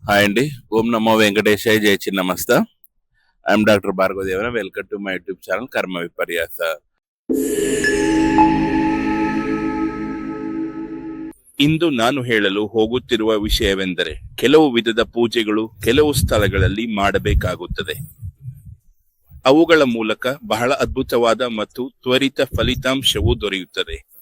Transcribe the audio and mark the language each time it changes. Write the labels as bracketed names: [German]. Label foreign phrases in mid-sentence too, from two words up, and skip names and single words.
[Telugu] హాయ్ అండి. ఓం నమో వెంకటేశాయ. జై చిన్నమస్త. [English] I'm Doctor [Telugu] భార్గవదేవన. [English] Welcome to my YouTube channel ಕರ್ಮ ವಿಪರ್ಯಾಸ. [Kannada] ಇಂದು ನಾನು ಹೇಳಲು ಹೋಗುತ್ತಿರುವ ವಿಷಯವೆಂದರೆ ಕೆಲವು ವಿಧದ ಪೂಜೆಗಳು ಕೆಲವು ಸ್ಥಳಗಳಲ್ಲಿ ಮಾಡಬೇಕಾಗುತ್ತದೆ. ಅವುಗಳ ಮೂಲಕ ಬಹಳ ಅದ್ಭುತವಾದ ಮತ್ತು ತ್ವರಿತ ಫಲಿತಾಂಶವು ದೊರೆಯುತ್ತದೆ.